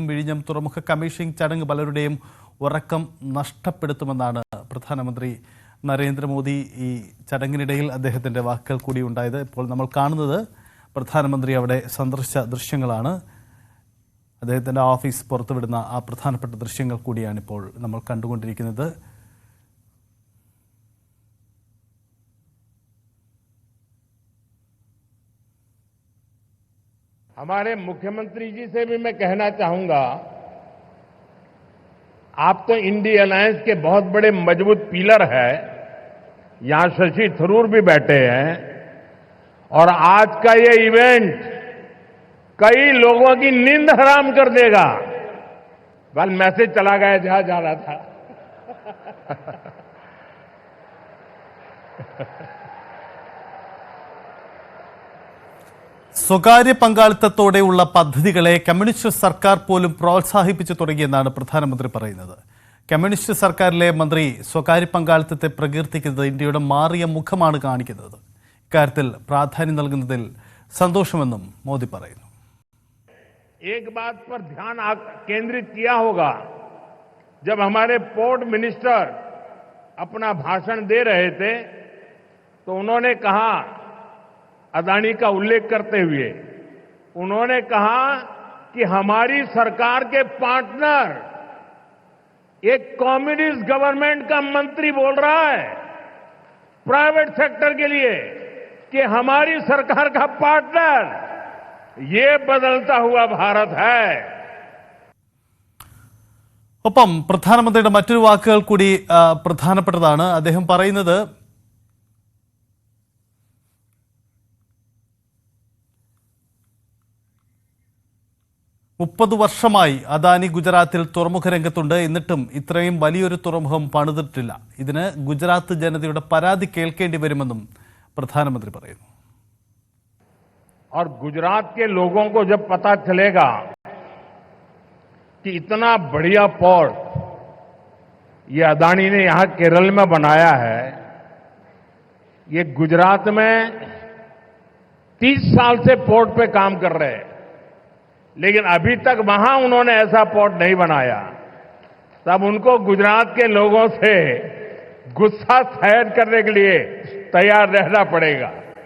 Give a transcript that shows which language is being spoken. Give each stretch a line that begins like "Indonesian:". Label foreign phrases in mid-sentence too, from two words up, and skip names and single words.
Malayalam: വിഴിഞ്ഞം തുറമുഖ കമ്മീഷനിംഗ് ചടങ്ങ് പലരുടെയും ഉറക്കം നഷ്ടപ്പെടുത്തുമെന്നാണ് പ്രധാനമന്ത്രി നരേന്ദ്രമോദി ഈ ചടങ്ങിനിടയിൽ അദ്ദേഹത്തിൻ്റെ വാക്കുകൾ കൂടി ഉണ്ടായത്. ഇപ്പോൾ നമ്മൾ കാണുന്നത് പ്രധാനമന്ത്രി അവിടെ സന്ദർശിച്ച ദൃശ്യങ്ങളാണ്. അദ്ദേഹത്തിൻ്റെ ഓഫീസ് പുറത്തുവിടുന്ന ആ പ്രധാനപ്പെട്ട ദൃശ്യങ്ങൾ കൂടിയാണ് ഇപ്പോൾ നമ്മൾ കണ്ടുകൊണ്ടിരിക്കുന്നത്.
Hindi: हमारे मुख्यमंत्री जी से भी मैं कहना चाहूंगा, आप तो इंडिया अलायंस के बहुत बड़े मजबूत पिलर है. यहां शशि थरूर भी बैठे हैं और आज का ये इवेंट कई लोगों की नींद हराम कर देगा. बल मैसेज चला गया जहां जा रहा था।
Malayalam: സ്വകാര്യ പങ്കാളിത്തത്തോടെയുള്ള പദ്ധതികളെ കമ്മ്യൂണിസ്റ്റ് സർക്കാർ പോലും പ്രോത്സാഹിപ്പിച്ചു തുടങ്ങിയെന്നാണ് പ്രധാനമന്ത്രി പറയുന്നത്. കമ്മ്യൂണിസ്റ്റ് സർക്കാരിലെ മന്ത്രി സ്വകാര്യ പങ്കാളിത്തത്തെ പ്രകീർത്തിക്കുന്നത് ഇന്ത്യയുടെ മാറിയ മുഖമാണ് കാണിക്കുന്നത്. ഇക്കാര്യത്തിൽ പ്രാധാന്യം നൽകുന്നതിൽ സന്തോഷമെന്നും മോദി പറയുന്നു.
Hindi: एक बात पर ध्यान केंद्रित किया होगा, जब हमारे पोर्ट मिनिस्टर अपना भाषण दे रहे थे तो उन्होंने कहा, अदानी का उल्लेख करते हुए उन्होंने कहा कि हमारी सरकार के पार्टनर एक
English: communist government
Hindi: का मंत्री बोल रहा है
English: private sector
Hindi: के लिए कि हमारी सरकार का पार्टनर, ये बदलता हुआ भारत है.
Malayalam: ഒപ്പം പ്രധാനമന്ത്രിയുടെ മറ്റൊരു വാക്കുകൾ കൂടി പ്രധാനപ്പെട്ടതാണ്. അദ്ദേഹം പറയുന്നത്, "30 വർഷമായി അദാനി ഗുജറാത്തിൽ തുറമുഖ രംഗത്തുണ്ട്. എന്നിട്ടും ഇത്രയും വലിയൊരു തുറമുഖം പണിതിട്ടില്ല. ഇതിന് ഗുജറാത്ത് ജനതയുടെ പരാതി കേൾക്കേണ്ടി വരുമെന്നും പ്രധാനമന്ത്രി പറയുന്നു.
Hindi: और गुजरात के लोगों को जब पता चलेगा कि इतना बढ़िया पोर्ट ये अदानी ने यहां केरल में बनाया है, ये गुजरात में 30 साल से पोर्ट पे काम कर रहे हैं, लेकिन अभी तक वहां उन्होंने ऐसा पोर्ट नहीं बनाया, तब उनको गुजरात के लोगों से गुस्सा सहन करने के लिए तैयार रहना पड़ेगा.